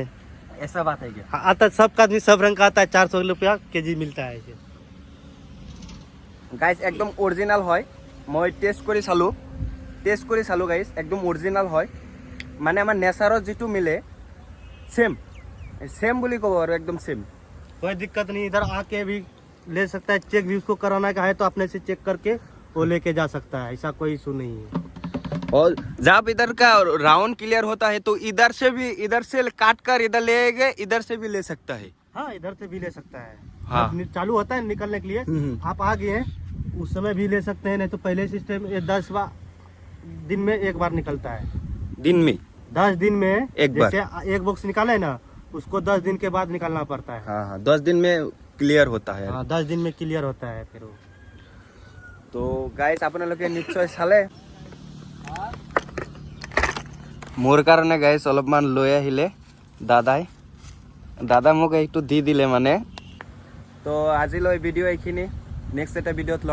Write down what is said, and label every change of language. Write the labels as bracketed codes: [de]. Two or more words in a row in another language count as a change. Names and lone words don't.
[hi] ऐसा बात है क्या? हाँ, आता है, सबका आदमी सब रंग का आता है। 400 रुपया केजी मिलता है इसे। गाइस एकदम ओरिजिनल है। मैं टेस्ट कर चालू गाइस, एकदम ओरिजिनल है। [as] মানে আমাৰ নেচাৰত যিতু মিলে ছেম বুলি ক'ব আৰু [hi] एकदम सेम। कोई दिक्कत नहीं, इधर आके भी ले सकता है, चेक भी उसको कराना का है तो अपने से चेक करके वो लेके जा सकता है, ऐसा कोई इशू नहीं है। और जब इधर का राउंड क्लियर होता है तो इधर से काट कर इधर ले गए, इधर से भी ले सकता है। हाँ, इधर से भी ले सकता है। हाँ। जब चालू होता है निकलने के लिए, आप आ गए हैं उस समय भी ले सकते हैं, नहीं तो पहले सिस्टम 10 दिन में एक बार निकलता है। दिन में 10 दिन में एक बार। जैसे एक बॉक्स निकाले ना, उसको 10 दिन के बाद निकालना पड़ता है। हाँ हाँ, 10 दिन में क्लियर होता है। हाँ, 10 दिन में क्लियर होता है फिर वो। [as] তো গাইস আপোনালোকে নিশ্চয় চালে, মোৰ কাৰণে গাইস অলপমান লৈ আহিলে দাদা মোক এইটো দি দিলে মানে। তো আজিলৈ ভিডিঅ' এইখিনি, নেক্সট এটা ভিডিঅ'ত লগ পাম।